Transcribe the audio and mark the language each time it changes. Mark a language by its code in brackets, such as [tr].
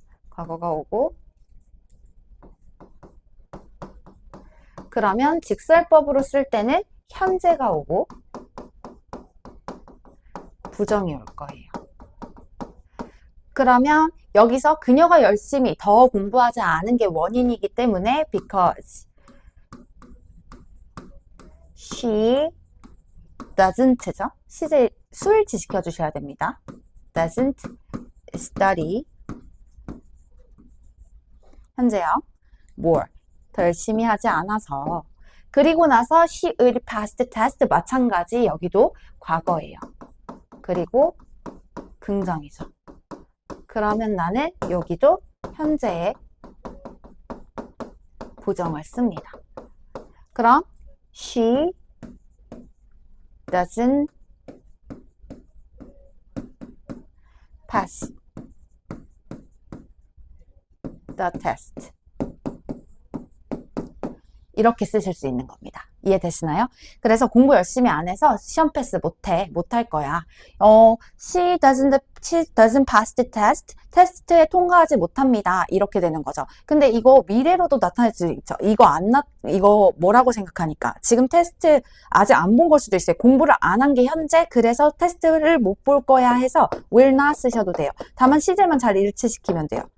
[ko] 과거가 오고 그러면 직설법으로 쓸 때는 현재가 오고 부정이 올 거예요. 그러면 여기서 그녀가 열심히 더 공부하지 않은 게 원인이기 때문에 [en] because she doesn't [ko] 죠. 시제 수일치 시켜주셔야 됩니다. doesn't study 현재요. more 더 열심히 하지 않아서 그리고 나서 [en] she would pass the test [ko] 마찬가지 여기도 과거예요. 그리고 긍정이죠. 그러면 나는 여기도 현재의 부정을 씁니다. 그럼 [en] she doesn't pass the test. [ko] 이렇게 쓰실 수 있는 겁니다. 이해되시나요? 그래서 공부 열심히 안 해서 시험 패스 못할 거야. [en] she doesn't pass the test. [ko] 테스트에 통과하지 못합니다. 이렇게 되는 거죠. 근데 이거 미래로도 나타날 수 있죠. 이거 뭐라고 생각하니까. 지금 테스트 아직 안 본 걸 수도 있어요. 공부를 안 한 게 현재, 그래서 테스트를 못 볼 거야 해서 will not 쓰셔도 돼요. 다만 시제만 잘 일치시키면 돼요.